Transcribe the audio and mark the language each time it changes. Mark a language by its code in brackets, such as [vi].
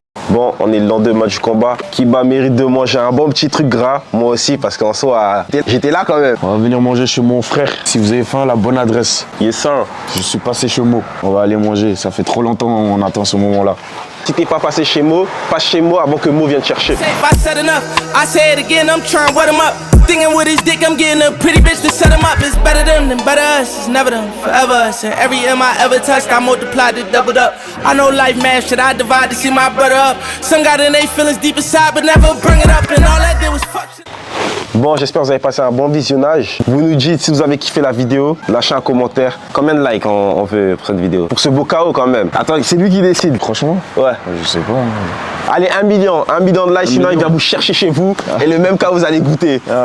[fr] Bon, on est le lendemain du combat. Kiba mérite de manger un bon petit truc gras. Moi aussi, parce qu'en soi, j'étais là quand même. On va venir manger chez mon frère. Si vous avez faim, la bonne adresse. [en] Yes, sir. [fr] Je suis passé chez Mo. On va aller manger. Ça fait trop longtemps qu'on attend ce moment-là. Si t'es pas passé chez Mo, passe chez moi avant que Mo vienne te chercher. [en] I said enough, I say it again, I'm trying to wet him up. Thinking with his dick, I'm getting a pretty bitch to set him up. It's better them than better us, it's never them, forever us. And every M I ever touched, I multiplied it, doubled up. I know life, man, should I divide to see my brother up? Some got in their feelings deep inside, but never bring it up. And all that did was fuck shit. [fr] Bon, j'espère que vous avez passé un bon visionnage. Vous nous dites si vous avez kiffé la vidéo. Lâchez un commentaire. Combien de likes on veut pour cette vidéo? Pour ce beau KO quand même. Attends, c'est lui qui décide. Franchement? Ouais. Je sais pas. Allez, 1 million de likes, sinon il vient vous chercher chez vous. Et le même cas, vous allez goûter.